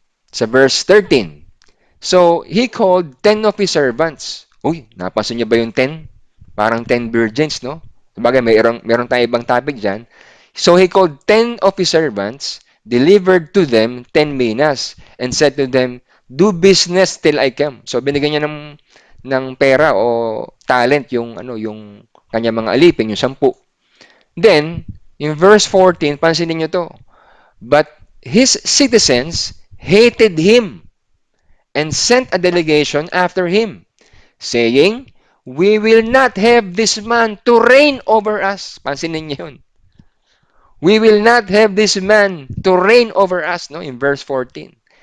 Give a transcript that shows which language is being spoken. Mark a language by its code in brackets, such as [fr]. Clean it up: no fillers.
[en] Sa verse 13. So, he called 10 of his servants. [tl] Uy, napansin niyo ba yung 10? Parang 10 virgins, no? Sabagay, meron tayong ibang topic dyan. [en] So, he called 10 of his servants, delivered to them 10 minas, and said to them, do business till I come. [tl] So, binigyan niya ng pera o talent yung kanya mga alipin, yung 10. [en] Then, in verse 14, [tl] pansinin niyo to. [en] But his citizens hated him and sent a delegation after him, saying, we will not have this man to reign over us. [tl] Pansinin niyo yun. [en] We will not have this man to reign over us, no, in verse 14.